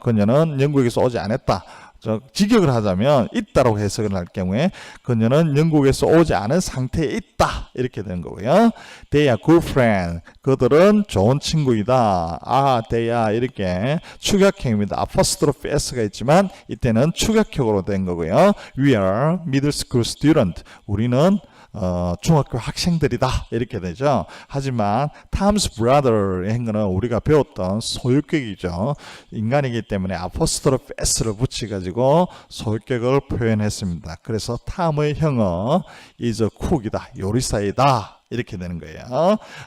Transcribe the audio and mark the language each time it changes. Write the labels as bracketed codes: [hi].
[ko] 그녀는 영국에서 오지 않았다. 직역을 하자면 있다라고 해석을 할 경우에 그녀는 영국에서 오지 않은 상태에 있다 이렇게 되는 거고요. [en] They are good friends. [ko] 그들은 좋은 친구이다. [en] they are [ko] 이렇게 축약형입니다. apostrophe s가 있지만 이때는 축약형으로 된 거고요. [en] We are middle school student. [ko] 우리는 중학교 학생들이다 이렇게 되죠. 하지만 Tom's brother의 행거는 우리가 배웠던 소유격이죠. 인간이기 때문에 apostrophe s를 붙여가지고 소유격을 표현했습니다. 그래서 탐의 형어 [en] is a cook [ko] 이다, 요리사이다 이렇게 되는 거예요.